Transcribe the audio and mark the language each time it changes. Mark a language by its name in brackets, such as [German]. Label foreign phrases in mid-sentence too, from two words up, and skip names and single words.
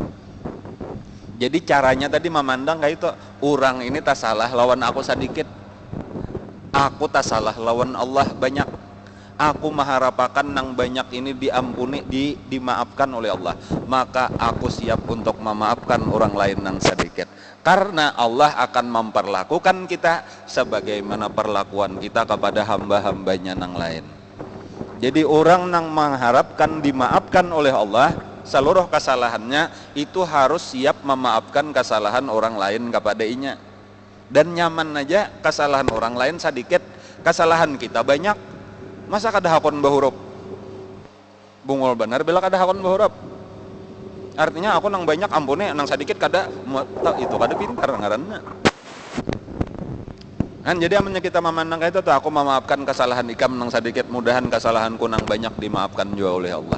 [Banjar] Jadi caranya tadi memandang kayak itu, orang ini tak salah lawan aku sedikit, aku tak salah lawan Allah banyak, aku mengharapkan nang banyak ini diampuni, dimaafkan oleh Allah, maka aku siap untuk memaafkan orang lain nang sedikit, karena Allah akan memperlakukan kita sebagaimana perlakuan kita kepada hamba-hambanya nang lain. Jadi orang nang mengharapkan dimaafkan oleh Allah seluruh kesalahannya, itu harus siap memaafkan kesalahan orang lain kepada inya. Dan nyaman aja kesalahan orang lain sedikit, kesalahan kita banyak, masa kada hakon bahurup bungul benar bila kada hakon bahurup. Artinya aku nang banyak ampuni, nang sedikit kada, itu kada pintar ngaranna. Kan jadi amannya kita memandang kayak itu tuh, aku memaafkan kesalahan ikam nang sedikit, mudahan kesalahanku nang banyak dimaafkan juga oleh Allah.